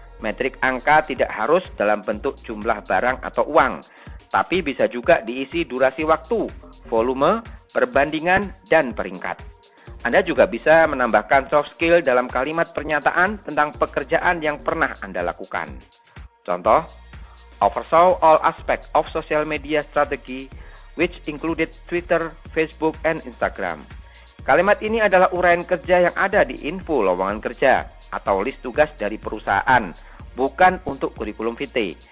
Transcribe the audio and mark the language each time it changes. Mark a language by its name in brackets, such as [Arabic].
[Indonesian] Metrik angka tidak harus dalam bentuk jumlah barang atau uang, tapi bisa juga diisi durasi waktu, volume, perbandingan, dan peringkat. Anda juga bisa menambahkan soft skill dalam kalimat pernyataan tentang pekerjaan yang pernah Anda lakukan. Contoh, [English] oversaw all aspects of social media strategy, which included Twitter, Facebook, and Instagram. [Indonesian] Kalimat ini adalah uraian kerja yang ada di info lowongan kerja atau list tugas dari perusahaan, bukan untuk kurikulum VT.